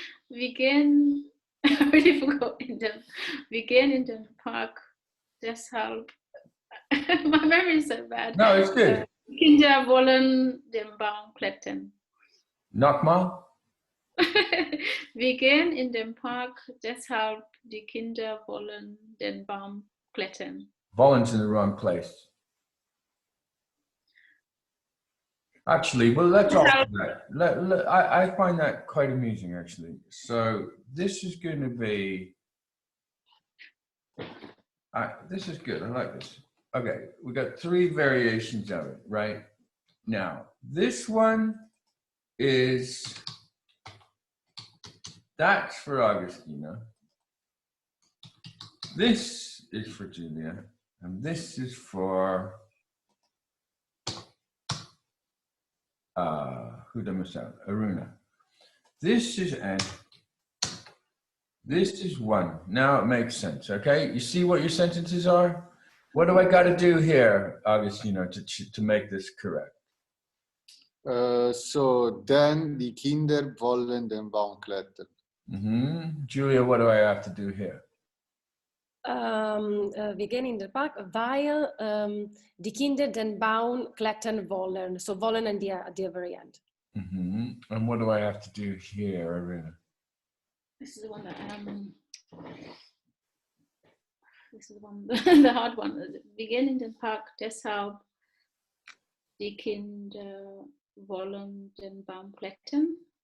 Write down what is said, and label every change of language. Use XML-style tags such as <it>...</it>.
<de>Wir gehen,</de> <en>I really forgot</en> <de>wir gehen in den Park, deshalb,</de> <en>my memory is so bad. No, it's good.</en> <de>Kinder wollen den Baum klettern. Nochmal. Wir gehen in den Park, deshalb die Kinder wollen den Baum klettern.</de> <en>Vollen's in the wrong place. Actually, well, let's alter that. I find that quite amusing, actually. So this is going to be. This is good. I like this. Okay, we got three variations of it, right? Now, this one is. That's for Augustina. This is for Julia. And this is for who did I miss out? Aruna. This is N. This is one. Now it makes sense, okay? You see what your sentences are? What do I got to do here, Augustino, to make this correct? So then</en> <de>die Kinder wollen den Baum klettern.</de> <en>Julia, what do I have to do here?</en> <de>Wir gehen in den Park, weil die Kinder den Baum klettern wollen. So wollen in der Variant.</de> <en>And what do I have to do here, Aruna? This is the one that this is the one the hard one.</en> <de>Wir gehen in den Park, deshalb die Kinder wollen den Baum klettern.</de>